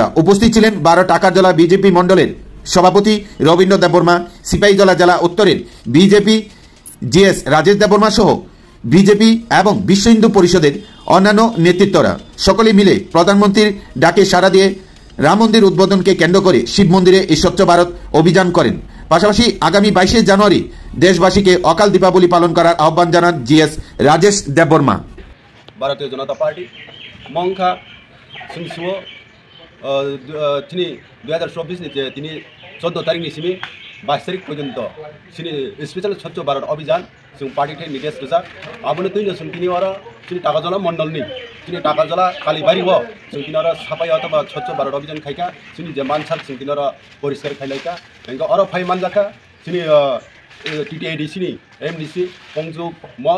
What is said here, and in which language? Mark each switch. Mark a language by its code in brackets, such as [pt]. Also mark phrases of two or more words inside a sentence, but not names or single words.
[bn] উপস্থিত ছিলেন 12 টাকারজলা বিজেপি মণ্ডলের সভাপতি রবীন্দ্র দেববর্মা, সিপাহীজলা জেলা উত্তরের বিজেপি জিএস রাজেশ দেববর্মা সহ বিজেপি এবং বিশ্ব হিন্দু পরিষদের অন্যান্য নেতৃত্বরা সকলে মিলে প্রধানমন্ত্রীর ডাকে সাড়া দিয়ে রাম মন্দির উদ্বোধনকে কেন্দ্র করে শিব মন্দিরে এই স্বচ্ছ ভারত অভিযান করেন। পাশাপাশি আগামী 22 জানুয়ারি দেশবাসীকে অকাল দীপাবলি পালন করার আহ্বান জানান জিএস রাজেশ দেববর্মা। [trp] ভারতীয় জনতা পার্টি মংখা সিংসুও তিনি 2024 নিচে তিনি 14 তারিখनि सिमी 22 तारिख पर्यन्त सिनी स्पेशल स्वच्छ भारत अभियान जों पार्टी निर्देश रोजा आबोनो तुइनो जों तिनी आरो सिनी टाकाजला मण्डलनि सिनी टाकाजला कालीबारी हो जों तिनी आरो साफाई अथवा स्वच्छ भारत अभियान खाइका सिनी जे मानसार जों तिनी आरो परिष्कार खाइलाइका हैंगा आरो फाइ मानजाखा सिनी टीटीआईडी सिनी एमडीसी पंजु मक